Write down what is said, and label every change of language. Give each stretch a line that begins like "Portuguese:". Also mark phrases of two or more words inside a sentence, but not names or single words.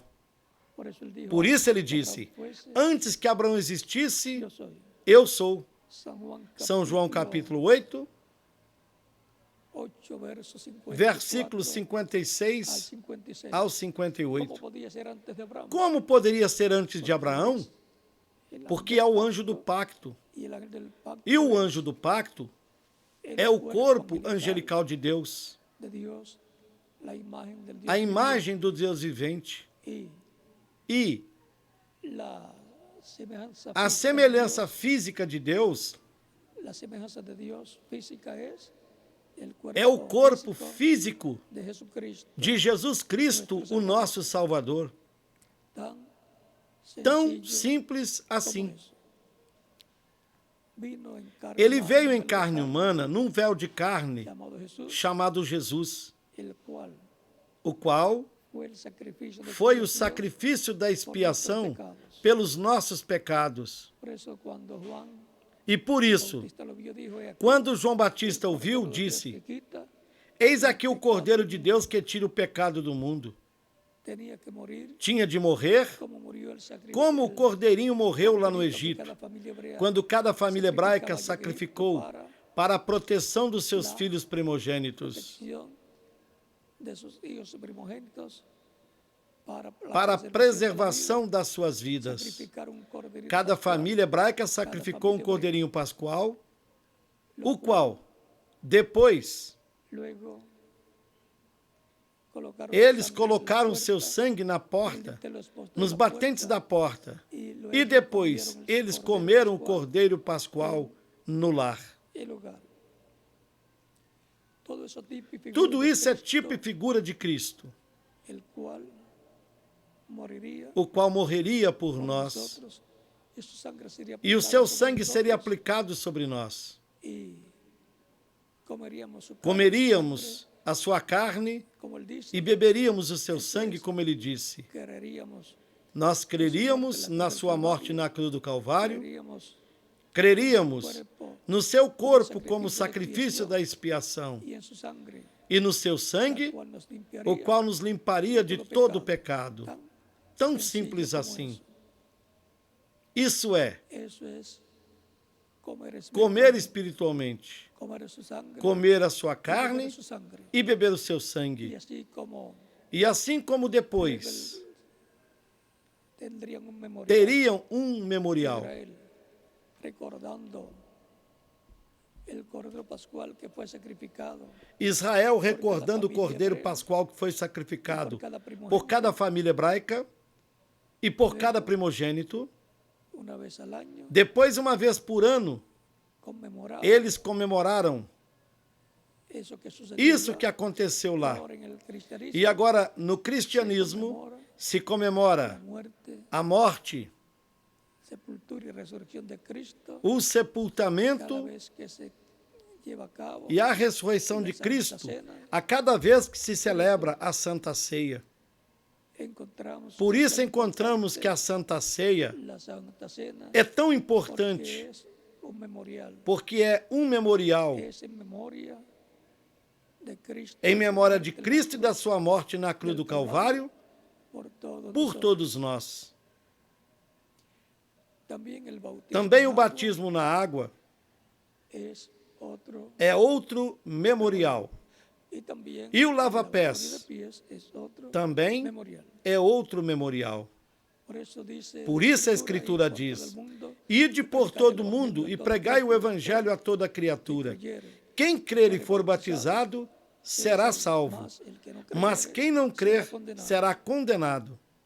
Portuguese: Por isso ele disse: antes que Abraão existisse, eu sou. São João capítulo 8, versículos 56 ao 58. Como poderia ser antes de Abraão? porque é o anjo do pacto.
Spanish: y el ángel del pacto
Portuguese: E o anjo do pacto
Spanish: el
Portuguese: é o
Spanish: cuerpo
Portuguese: corpo angelical de Deus,
Spanish: de Dios, la imagen del Dios
Portuguese: a
Spanish: vivo,
Portuguese: imagem do Deus vivente.
Spanish: y
Portuguese: E
Spanish: la semejanza
Portuguese: a
Spanish: física de
Portuguese: semelhança
Spanish: Dios,
Portuguese: física de Deus
Spanish: la semejanza de Dios física es
Portuguese: é o corpo físico
Spanish: físico de Jesucristo,
Portuguese: de Jesus Cristo, o nosso Salvador.
Spanish: tan
Portuguese: Tão
Spanish: sencillo
Portuguese: simples
Spanish: como
Portuguese: assim.
Spanish: eso. Vino en carne
Portuguese: Ele
Spanish: humana,
Portuguese: veio em
Spanish: en carne
Portuguese: carne, humana, num véu de carne,
Spanish: llamado Jesús,
Portuguese: chamado Jesus,
Spanish: el cual
Portuguese: o qual
Spanish: fue el sacrificio de
Portuguese: foi o
Spanish: expiación
Portuguese: sacrifício da
Spanish: por nuestros
Portuguese: expiação
Spanish: pecados.
Portuguese: pelos nossos pecados.
Spanish: Por eso cuando Juan
Portuguese: E por isso,
Spanish: Bautista lo vio, dijo, "He aquí
Portuguese: quando João Batista
Spanish: el
Portuguese: ouviu,
Spanish: Cordero de Dios
Portuguese: disse:
Spanish: que quita",
Portuguese: Eis aqui o Cordeiro de Deus que tira o pecado do mundo.
Spanish: tenía que morir
Portuguese: Tinha de morrer
Spanish: como murió el sacrificio.
Portuguese: como o cordeirinho morreu lá no Egito,
Spanish: Cada família hebrea
Portuguese: quando cada família hebraica sacrificava sacrificou para a proteção dos seus filhos primogênitos,
Spanish: protección de sus hijos primogénitos
Portuguese: para a preservação das suas vidas.
Spanish: sacrificar un corderito
Portuguese: Cada
Spanish: pascual,
Portuguese: família hebraica sacrificou um cordeirinho pascual, o qual, depois,
Spanish: luego colocaron
Portuguese: eles
Spanish: sangre en la
Portuguese: colocaram
Spanish: puerta,
Portuguese: seu sangue na porta,
Spanish: entre los postes
Portuguese: nos
Spanish: de la
Portuguese: batentes
Spanish: puerta,
Portuguese: da porta,
Spanish: y luego
Portuguese: e depois
Spanish: comieron el
Portuguese: eles
Spanish: cordero
Portuguese: comeram o
Spanish: pascual
Portuguese: cordeiro pascual no lar.
Spanish: en el hogar. Todo eso tipo y figura
Portuguese: Tudo
Spanish: de
Portuguese: isso é
Spanish: Cristo,
Portuguese: tipo e figura de Cristo,
Spanish: el cual moriría
Portuguese: o qual morreria por
Spanish: por
Portuguese: nós,
Spanish: nosotros, y su sangre sería
Portuguese: e o
Spanish: aplicada
Portuguese: seu
Spanish: sobre
Portuguese: sangue seria
Spanish: nosotros,
Portuguese: aplicado sobre nós.
Spanish: y comeríamos su carne,
Portuguese: Comeríamos
Spanish: sangre,
Portuguese: a sua carne
Spanish: como él dice,
Portuguese: e beberíamos o seu sangue, como ele disse.
Spanish: creeríamos,
Portuguese: Nós creríamos na sua morte na cruz do Calvário,
Spanish: creeríamos
Portuguese: creríamos no seu corpo como sacrifício da expiação
Spanish: y en su sangre,
Portuguese: e no seu
Spanish: la
Portuguese: sangue,
Spanish: cual nos limpiaría
Portuguese: o qual nos limparia de todo o pecado.
Spanish: tan
Portuguese: Tão
Spanish: sencillo
Portuguese: simples
Spanish: como
Portuguese: assim.
Spanish: eso.
Portuguese: Isso é
Spanish: Eso es comer
Portuguese: comer
Spanish: espiritualmente,
Portuguese: espiritualmente,
Spanish: comer su sangre,
Portuguese: comer a sua
Spanish: y beber
Portuguese: carne
Spanish: su sangre.
Portuguese: e beber o seu
Spanish: Y
Portuguese: sangue.
Spanish: así como
Portuguese: E assim como depois
Spanish: tendrían un memorial
Portuguese: teriam um
Spanish: de
Portuguese: memorial,
Spanish: Israel, recordando el cordero pascual que fue sacrificado
Portuguese: Israel recordando o cordeiro pascual que foi sacrificado por cada família hebraica e por cada primogênito.
Spanish: una vez al año,
Portuguese: Depois, uma vez por ano,
Spanish: conmemoraba
Portuguese: eles comemoraram
Spanish: eso que sucedió
Portuguese: isso
Spanish: ya.
Portuguese: que aconteceu lá.
Spanish: Ahora en el cristianismo
Portuguese: E agora, no cristianismo, se comemora
Spanish: la muerte,
Portuguese: a morte,
Spanish: sepultura y resurrección de Cristo
Portuguese: o
Spanish: cada
Portuguese: sepultamento
Spanish: vez que se lleva a cabo
Portuguese: e a ressurreição de Cristo a cada vez que se celebra a Santa Ceia.
Spanish: encontramos
Portuguese: Por isso
Spanish: que
Portuguese: encontramos que a Santa Ceia
Spanish: la Santa Cena
Portuguese: é tão
Spanish: porque
Portuguese: importante,
Spanish: es un memorial,
Portuguese: porque é um memorial
Spanish: es en memoria de Cristo,
Portuguese: em memória de Cristo e da sua morte na cruz do Calvário
Spanish: por todos
Portuguese: por
Spanish: nosotros.
Portuguese: todos nós.
Spanish: Também el bautismo
Portuguese: Também o
Spanish: en agua
Portuguese: batismo na água
Spanish: es otro,
Portuguese: é outro memorial.
Spanish: y también
Portuguese: E o
Spanish: el
Portuguese: lava-pés
Spanish: lavatorio de pies es otro
Portuguese: também
Spanish: memorial.
Portuguese: é outro memorial. Por isso a Escritura diz: Ide por todo o mundo e pregai o Evangelho a toda criatura. Quem crer e for batizado será salvo, mas quem não crer será condenado.